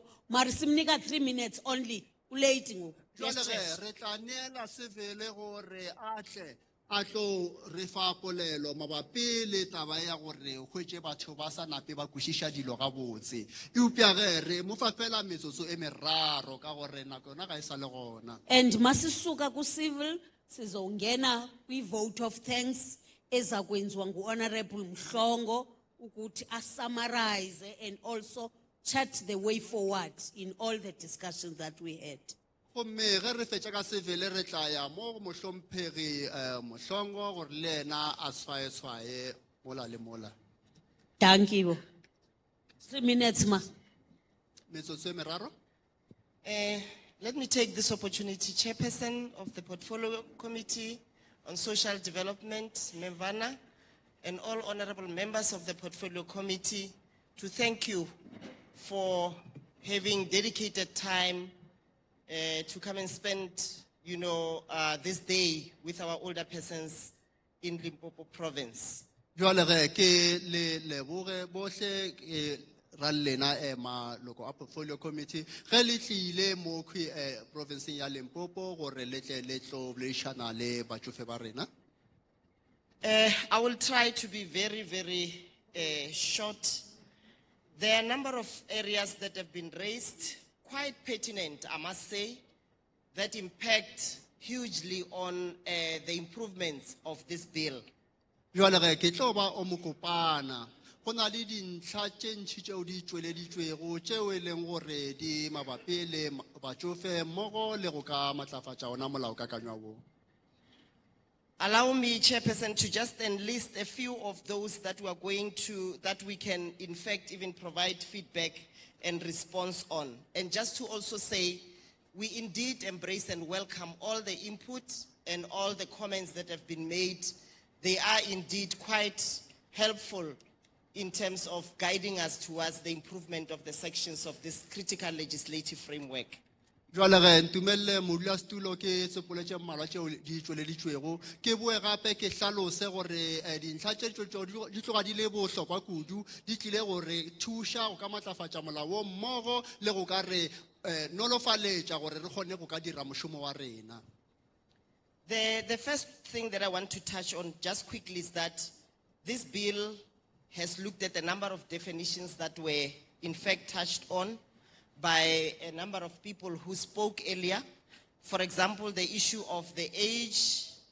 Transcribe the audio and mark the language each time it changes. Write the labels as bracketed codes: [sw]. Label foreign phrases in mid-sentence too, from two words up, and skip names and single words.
[xh] Mari simnika [en] 3 minutes only. [xh] Ulate ngoku. [nso] Jwale re tla neela sevele gore atle a tlo re fa polelo mabapi le taba ya gore o hwetše batho ba sa nape ba kwešiša dilo ga botse. E upea re mo fa fela metsotso e meraro ka gore nako yona ga e sa le gona. [zu] And masisuka ku civil sizongena kwi [en] vote of thanks [zu] ezakwenziwa ngu Honorable Mhlongo ukuthi [en] summarize and also chart the way forward in all the discussions that we had. [nso] Gomme ge re fetša ka sevele re tla ya mo mohlomphegi Mohlongo gore le ena a tshwaetshwae mola le mola. [en] Thank you. 3 minutes ma. [nso] Metsotso e meraro. [en] Let me take this opportunity, Chairperson of the Portfolio Committee on Social Development, Mevana, and all honorable members of the Portfolio Committee, to thank you for having dedicated time to come and spend, this day with our older persons in Limpopo province. [nso] Jwale ke le leboge bohle ra lena maloko a [en] portfolio committee [nso] ge le tlile mo province ya Limpopo gore le tle le tlo bolešana le batšofe ba rena. [en] I will try to be very, very short. There are a number of areas that have been raised, quite pertinent, I must say, that impact hugely on the improvements of this bill. [nso] Jwale ke tlo ba o mokopana go na le dintlha tše ntši tšeo di tšweleditšwego tšeo e leng gore di mabapi le batšofe mmogo le go ka matlafatša ona molaokakanywa wo. [en] Allow me, Chairperson, to just enlist a few of those that we can in fact even provide feedback and response on. And just to also say, we indeed embrace and welcome all the input and all the comments that have been made. They are indeed quite helpful in terms of guiding us towards the improvement of the sections of this critical legislative framework. [nso] Jwale ge ntumelle modulasetulo ke sepole tše mmalwa tšeo di tšweleditšwego ke boe gape ke hlalose gore dintlha tše tšeo di tloga di le bohlokwa kudu di tlile gore thuša go ka matlafatša molao mmogo le go ka re nolofaletša gore re kgone go ka dira mošomo wa rena. [en] The first thing that I want to touch on just quickly is that this bill has looked at a number of definitions that were in fact touched on by a number of people who spoke earlier. For example, the issue of the age.